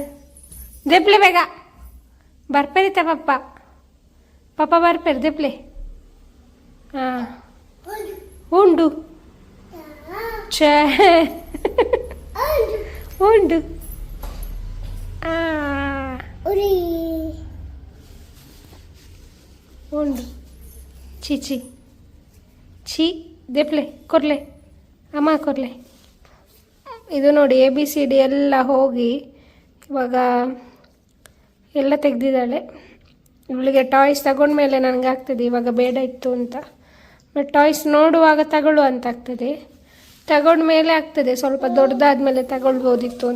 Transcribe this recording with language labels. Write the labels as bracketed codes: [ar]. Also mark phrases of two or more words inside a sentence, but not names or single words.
[tcy] ದೆಪ್ಲೆ ಬೇಗ ಬರ್ಪೇರಿತ ಪಪ್ಪ ಪಪ್ಪ ಬರ್ಪೇರಿ ದೆಪ್ಲೆ ಹಾಂ ಉಂಡು ಛೇ ಉಂಡು ಉಂಡು ಛೀ ಛೀ ಛೀ ದೆಪ್ಲೆ ಕೊರ್ಲೆ ಅಮ್ಮ ಕೊರ್ಲೆ [kn] ಇದು ನೋಡಿ ABCD ಎಲ್ಲ ಹೋಗಿ ಇವಾಗ ಎಲ್ಲ ತೆಗೆದಿದ್ದಾಳೆ. ಇವಳಿಗೆ ಟಾಯ್ಸ್ ತಗೊಂಡ್ಮೇಲೆ ನನಗಾಗ್ತದೆ ಇವಾಗ ಬೇಡ ಇತ್ತು ಅಂತ, ಬಟ್ ಟಾಯ್ಸ್ ನೋಡುವಾಗ ತಗೊಳ್ಳು ಅಂತ ಆಗ್ತದೆ, ತಗೊಂಡ್ಮೇಲೆ ಆಗ್ತದೆ ಸ್ವಲ್ಪ ದೊಡ್ಡದಾದ್ಮೇಲೆ ತಗೊಳ್ಬೋದಿತ್ತು ಅಂತ.